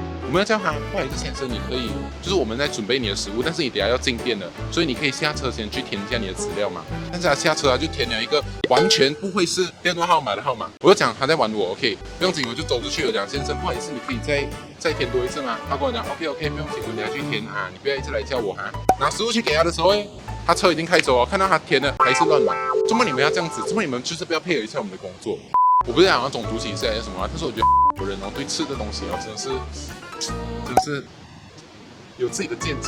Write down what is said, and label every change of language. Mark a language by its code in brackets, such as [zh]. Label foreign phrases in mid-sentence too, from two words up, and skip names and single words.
[zh] 我們要叫他，不好意思先生，你可以，就是我們在準備你的食物，但是你等下要進店了，所以你可以下車先去填一下你的資料嘛。但是他下車就填了一個完全不會是電話號碼的號碼，我就講他在玩我 ，OK， 不用緊，我就走出去，我講先生，不好意思，你可以再填多一次嗎？他跟我講 OK，不用緊，我等下去填啊，你不要一直來叫我哈。拿食物去給他的時候，他車已經開走了，看到他填的還是亂碼，怎麼你們要這樣子？怎麼你們就是不要配合一下我們的工作？我不是講種族歧視還是什麼，但是我覺得有人對吃的東西真的是有自己的見解。